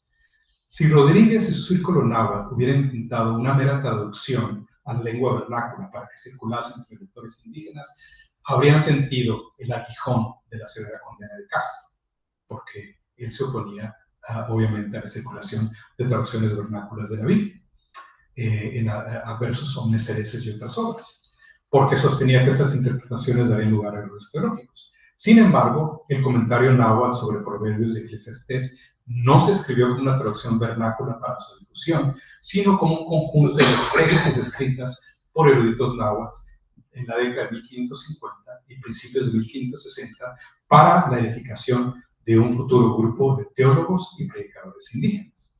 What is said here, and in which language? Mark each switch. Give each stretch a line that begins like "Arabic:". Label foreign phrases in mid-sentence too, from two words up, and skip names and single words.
Spanish: Si Rodríguez y su círculo náhuatl hubieran intentado una mera traducción a la lengua vernácula para que circulase entre lectores indígenas, habrían sentido el aguijón de la severa condena de Castro, porque él se oponía obviamente a la circulación de traducciones vernáculas de la Biblia, en Adversus omnes hereses y otras obras, porque sostenía que estas interpretaciones darían lugar a errores teológicos. Sin embargo, el comentario náhuatl sobre Proverbios de Eclesiastés no se escribió como una traducción vernácula para su difusión, sino como un conjunto de exégesis escritas por eruditos náhuatl en la década de 1550 y principios de 1560 para la edificación de un futuro grupo de teólogos y predicadores indígenas.